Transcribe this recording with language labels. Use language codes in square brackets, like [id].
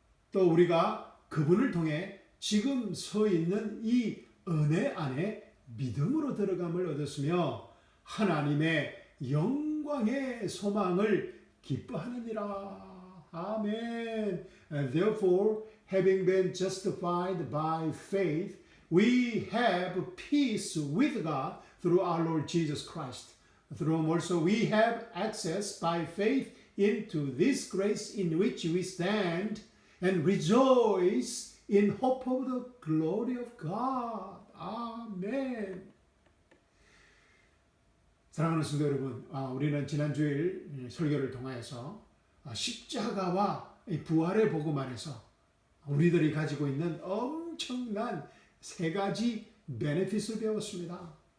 [ko] 또 우리가 그분을 통해 지금 서 있는 이 은혜 안에 믿음으로 들어감을 얻었으며 하나님의 영광의 소망을 기뻐하느니라. 아멘. [en] Therefore, having been justified by faith, we have peace with God through our Lord Jesus Christ. Through whom also we have access by faith into this grace in which we stand and rejoice in hope of the glory of God. [ko] 아멘. 사랑하는 성도 여러분, 우리는 지난주일 설교를 통하여서 십자가와 부활의 복음 안에서 우리들이 가지고 있는 엄청난 세 가지 베네핏을 배웠습니다.